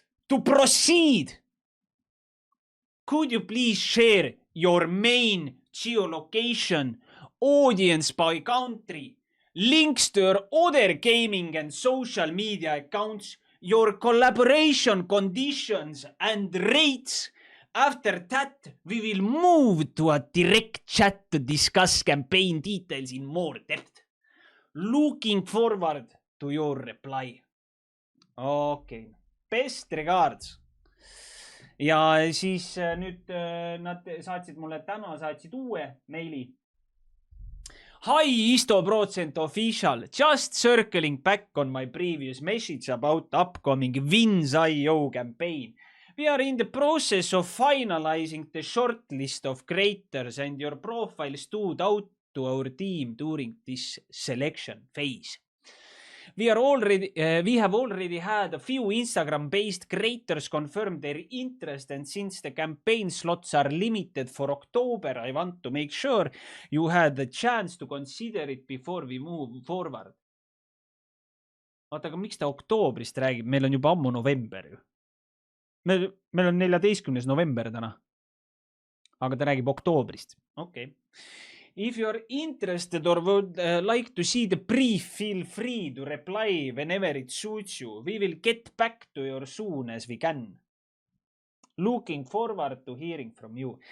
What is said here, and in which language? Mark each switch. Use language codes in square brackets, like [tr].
[en] To proceed, could you please share your main geolocation, audience by country, links to your other gaming and social media accounts, your collaboration conditions and rates. After that, we will move to a direct chat to discuss campaign details in more depth. Looking forward to your reply. Okay. Best regards. [et] Ja siis nüüd nad saatsid mulle täna, saatsid uue meili. [en] Hi, Isoprocent official. Just circling back on my previous message about upcoming Wins.io campaign. We are in the process of finalizing the short list of creators and your profile stood out to our team during this selection phase. We have already had a few Instagram-based creators confirm their interest, and since the campaign slots are limited for October, I want to make sure you had the chance to consider it before we move forward. [et] Vaata, aga miks ta oktoobrist räägib? Meil on juba ammu november ju. Meil on 14. november täna. Aga ta räägib oktoobrist. [en] Okay. If you're interested or would like to see the brief, feel free to reply whenever it suits you. We will get back to you soon as we can. Looking forward to hearing from you.